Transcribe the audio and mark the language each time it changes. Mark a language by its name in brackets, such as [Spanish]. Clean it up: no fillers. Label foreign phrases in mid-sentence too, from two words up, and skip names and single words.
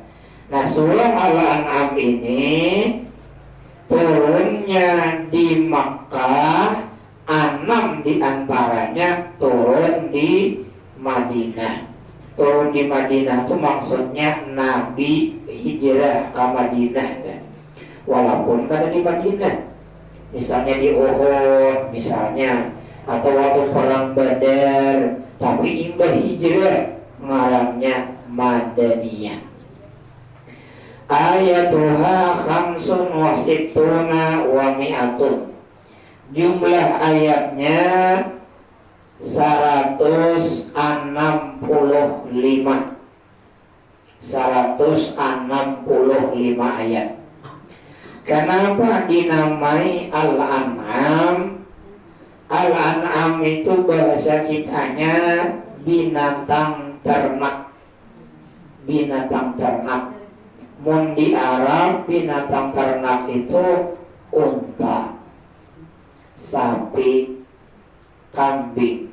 [Indonesian] Nah, surah Al-An'am ini turunnya di Makkah, 6 di antaranya turun di Madinah. Turun di Madinah itu maksudnya Nabi hijrah ke Madinah ya. Walaupun kada di Madinah, misalnya di Uhud misalnya, atau waktu perang Badar, [Banjar] tapi imbah hijrah ngarannya Madaniyah. [Arabic] آياتها خمس وستون ومائة, [Indonesian] jumlah ayatnya 165 ayat. Kenapa dinamai Al-An'am? Al-An'am itu bahasa kitanya binatang ternak. Mun di Arab binatang ternak itu unta, sapi, kambing.